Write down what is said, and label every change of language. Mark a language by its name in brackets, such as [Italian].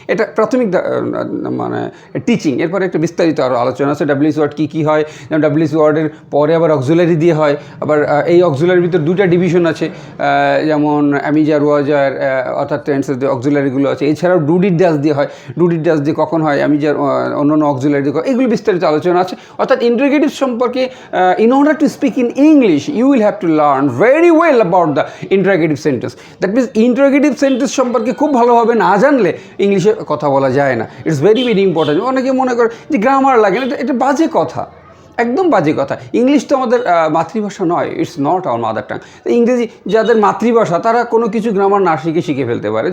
[Bangla] এটা প্রাথমিক মানে টিচিং। এরপরে একটা বিস্তারিত আরও আলোচনা আছে ডাব্লিউএস ওয়ার্ড কী কী হয়। যেমন ডাব্লিউএস ওয়ার্ডের পরে আবার অক্সিলারি দিয়ে হয়, আবার এই অক্সিলারির ভিতরে দুইটা ডিভিশন আছে, যেমন অ্যামিজার ওয়াজার, অর্থাৎ টেন্সের যে অক্সিলারিগুলো আছে। এছাড়াও ডু ডিড ডাজ দিয়ে হয়, ডু ডিড ডাজ দিয়ে কখন হয়, অ্যামিজার অন্যান্য অক্সিলারি দিয়ে, এগুলো বিস্তারিত আলোচনা আছে। অর্থাৎ ইন্টারোগেটিভ সম্পর্কে [English] in order to speak in English, you will have to learn very well about the interrogative sentence. That means interrogative sentence [Bangla] সম্পর্কে খুব ভালোভাবে না জানলে ইংলিশে কথা বলা যায় না। [English] It's very very important. [Bangla] অনেকে মনে করে যে গ্রামার লাগে না, এটা বাজে কথা, একদম বাজে কথা। ইংলিশ তো আমাদের মাতৃভাষা নয়, [English] It's not our mother tongue. [Bangla] ইংরেজি যাদের মাতৃভাষা তারা কোনো কিছু গ্রামার না শিখে ফেলতে পারে।